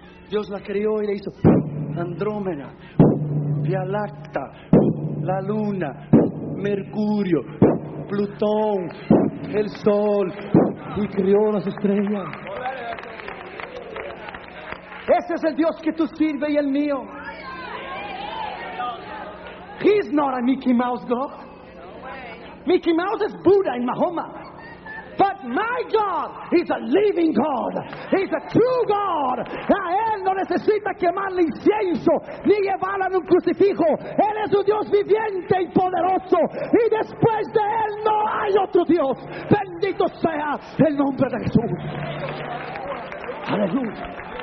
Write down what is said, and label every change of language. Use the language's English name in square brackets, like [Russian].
[Spanish] Dios la creó y le hizo Andrómeda, Vía Láctea, la Luna, Mercurio, Plutón, el Sol, y creó las estrellas. Ese es el Dios que tú sirves y el mío. [English] He's not a Mickey Mouse God. Mickey Mouse is Buddha in Mahoma. But my God is a living God. He's a true God. [Spanish] A Él no necesita quemarle incienso ni llevarlo en un crucifijo. Él es un Dios viviente y poderoso. Y después de Él no hay otro Dios. Bendito sea el nombre de Jesús. Aleluya.